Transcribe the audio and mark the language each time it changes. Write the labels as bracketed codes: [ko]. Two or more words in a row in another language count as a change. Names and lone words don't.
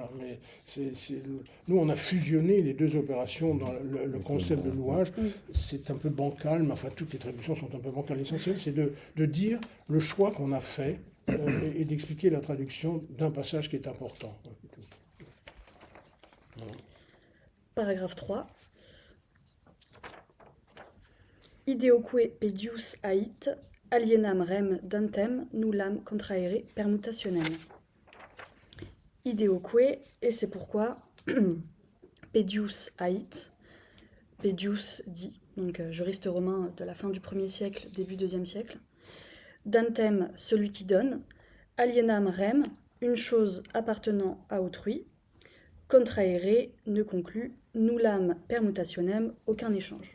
[fr] Mais nous, on a fusionné les deux opérations dans le concept de louage. C'est un peu bancal, mais enfin, toutes les traductions sont un peu bancales. L'essentiel, c'est de dire le choix qu'on a fait et d'expliquer la traduction d'un passage qui est important. Voilà. Paragraphe 3. [la] Ideoque pedius ait, alienam rem dantem, nullam contraere permutationem. [fr] Ideoque, et c'est pourquoi pedius ait, pedius dit, donc juriste romain de la fin du 1er siècle, début 2e siècle, dantem, celui qui donne, [la] alienam rem, [fr] une chose appartenant à autrui, contraere, ne conclut, [la] nullam permutationem, [fr] aucun échange.